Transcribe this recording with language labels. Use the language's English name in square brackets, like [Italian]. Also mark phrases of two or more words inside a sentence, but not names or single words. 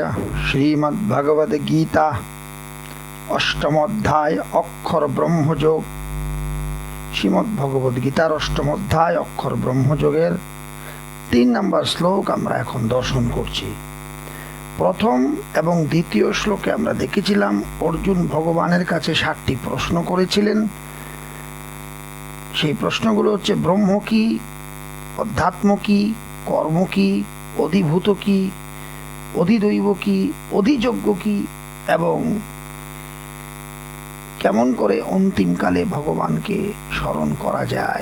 [Bangla] শ্রীমদ্ভগবদ গীতা অষ্টম অধ্যায় অক্ষর ব্রহ্মযোগ। শ্রীমদ্ভগবদ গীতার অষ্টম অধ্যায় অক্ষর ব্রহ্মযোগের 3 নম্বর শ্লোক আমরা এখন দর্শন করছি। প্রথম এবং দ্বিতীয় শ্লোকে আমরা দেখেছিলাম অর্জুন ভগবানের কাছে 7টি প্রশ্ন করেছিলেন। সেই প্রশ্নগুলো হচ্ছে ব্রহ্ম কি, অধ্যাত্ম কি, কর্ম কি, অধিভূত কি, অধিদৈব কি, অধিযোগ্য কি এবং কেমন করে অন্তিমকালে ভগবানকে স্মরণ করা যায়।